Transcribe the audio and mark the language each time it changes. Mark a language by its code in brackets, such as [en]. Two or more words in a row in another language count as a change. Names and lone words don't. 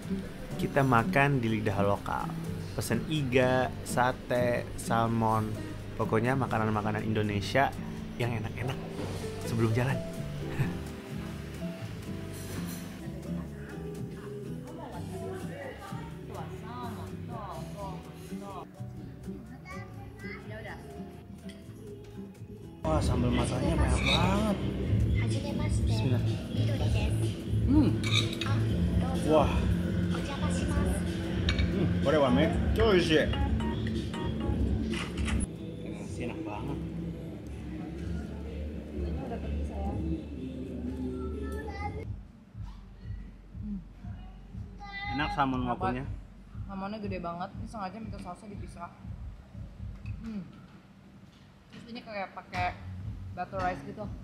[id] Kita makan di lidah lokal. Pesen iga, sate, salmon, pokoknya makanan-makanan Indonesia yang enak-enak sebelum jalan. Wah, sambal matanya banyak banget. [ja] はじめまして、 Bismillah. みどりです。 あ、どうぞ。 [id] Wah, [ja] お邪魔します。これはめっちゃ美味しい。 [id] Nasi enak banget. Enak salmon maupun Mamonnya gede banget, ini sengaja minta sausnya dipisah. Terus ini kayak pakai [en] butter rice [id] gitu.